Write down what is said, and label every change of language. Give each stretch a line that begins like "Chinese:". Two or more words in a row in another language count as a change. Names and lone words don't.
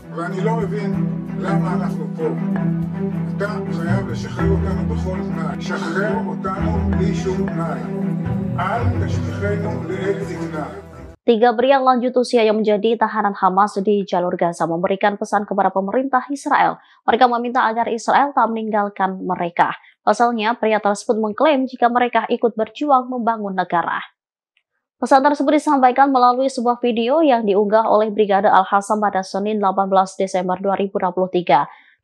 Hebrew: ואני לא מבין למה אנחנו פה. אתה חייב לשחרר אותנו בכל תנאי. שחרר אותנו בלי שום תנאי. אל תשליכנו לעת זקנה.
Indonesian: Tiga pria lanjut usia yang menjadi tahanan Hamas di jalur Gaza memberikan pesan kepada pemerintah Israel. Mereka meminta agar Israel tak meninggalkan mereka. Pasalnya, pria tersebut mengklaim jika mereka ikut berjuang membangun negara. Pesan tersebut disampaikan melalui sebuah video yang diunggah oleh Brigade Al-Hassam pada Senin 18 Desember 2023.